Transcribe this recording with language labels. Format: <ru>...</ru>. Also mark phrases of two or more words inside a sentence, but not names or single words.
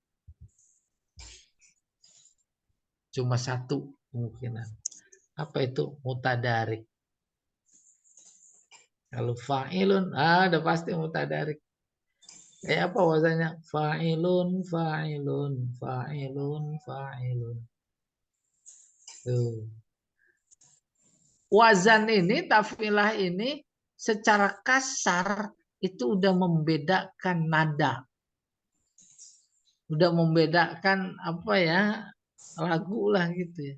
<id>Cuma satu kemungkinan. Apa itu? Mutadarik. Kalau fa'ilun, udah pasti mutadarik. Kayak apa wazannya?</id> <ar>Fa'ilun, fa'ilun, fa'ilun, fa'ilun.</ar> <id>Tuh. Wazan ini, taf'ilah ini secara kasar itu udah membedakan nada. Udah membedakan apa ya, lagu lah gitu ya.</id>